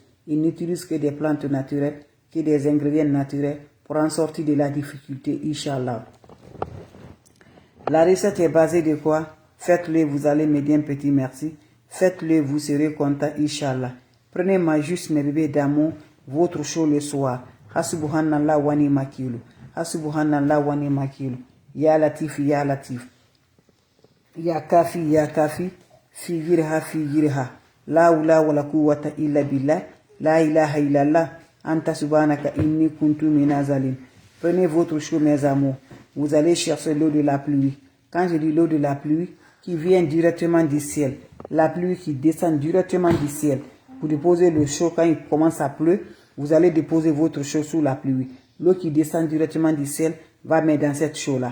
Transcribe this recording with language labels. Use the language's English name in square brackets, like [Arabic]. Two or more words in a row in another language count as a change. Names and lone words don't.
[French] Ils n'utilisent que des plantes naturelles, que des ingrédients naturels pour en sortir de la difficulté, Inch'Allah. La recette est basée de quoi? Faites-le, vous allez me dire un petit merci. Faites-le, vous serez content, Inch'Allah. Prenez ma juste mes bébés d'amour, votre chaud le soir. [Arabic] حسبنا الله ونعم الوكيل. حسبنا الله ونعم الوكيل. يا لطيف، يا لطيف. يا كافي، يا كافي. Figirha, figirha. لا حول ولا قوة إلا بالله. لا إله إلا الله. أنت سبحانك إني كنت من الظالمين. [French] Prenez votre chaud, mes amours. Vous allez chercher l'eau de la pluie. Quand je dis l'eau de la pluie, qui vient directement du ciel. La pluie qui descend directement du ciel. Vous déposez le chaud quand il commence à pleuvoir. Vous allez déposer votre chaud sous la pluie. L'eau qui descend directement du ciel va mettre dans cette chaux-là.